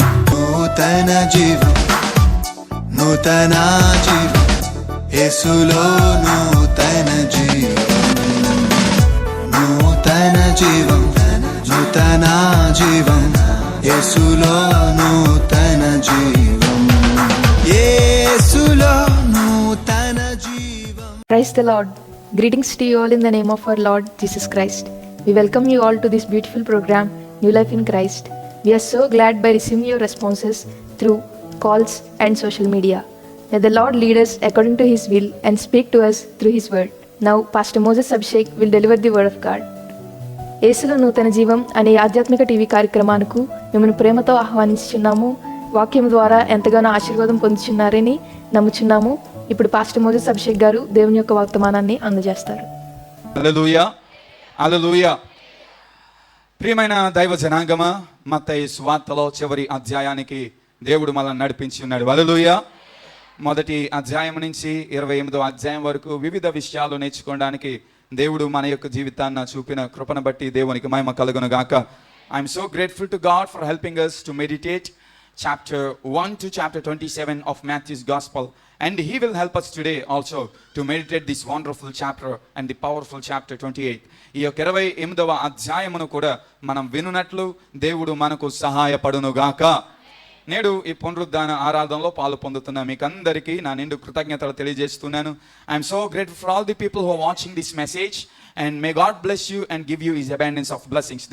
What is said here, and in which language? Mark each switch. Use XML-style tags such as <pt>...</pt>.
<te>నూతన జీవం, నూతన జీవం, యేసులో నూతన జీవం, నూతన జీవం, నూతన జీవం, యేసులో నూతన జీవం, యేసులో నూతన జీవం.</te> <en>Praise the Lord. Greetings to you all in the name of our Lord Jesus Christ. We welcome you all to this beautiful program, New Life in Christ. We are so glad by receiving your responses through calls and social media. May the Lord lead us according to His will and speak to us through His word. Now, Pastor Moses Abhishek will deliver the word of God.</en> <te>యేసులో నూతన జీవం అనే ఆధ్యాత్మిక TV కార్యక్రమానికి మిమ్మల్ని ప్రేమతో ఆహ్వానించుచున్నాము. వాక్యం ద్వారా ఎంతగానో ఆశీర్వాదం పొందుచున్నారని నమ్ముచున్నాము. ఇప్పుడు పాస్టర్ మోజెస్ అభిషేక్ గారు దేవుని యొక్క వర్తమానాన్ని అందజేస్తారు. హల్లెలూయా, హల్లెలూయా. ప్రియమైన దైవ జనాంగమ, మత్తయి సువార్తలో చివరి అధ్యాయానికి దేవుడు మనల్ని నడిపించి ఉన్నాడు. హల్లెలూయా. మొదటి అధ్యాయం నుంచి 28వ అధ్యాయం వరకు వివిధ విషయాలు నేర్చుకోవడానికి దేవుడు మన యొక్క జీవితాన్ని చూపిన కృపను బట్టి దేవునికి మహిమ కలుగును గాక.</te> <en>I'm so grateful to God for helping us to meditate chapter 1 to chapter 27 of Matthew's Gospel, and he will help us today also to meditate this wonderful chapter and the powerful chapter 28.</en> <te>ఈ యొక్క 28వ అధ్యాయమును కూడా మనం వినునట్లు దేవుడు మనకు సహాయపడును గాక. నేడు ఈ పునరుద్ధాన ఆరాధనలో పాలు పొందుతున్న మీకు అందరికీ నా నిండు కృతజ్ఞతలు తెలియజేస్తున్నాను.</te> <en>I'm so grateful for all the people who are watching this message, and may God bless you and give you his abundance of blessings.</en>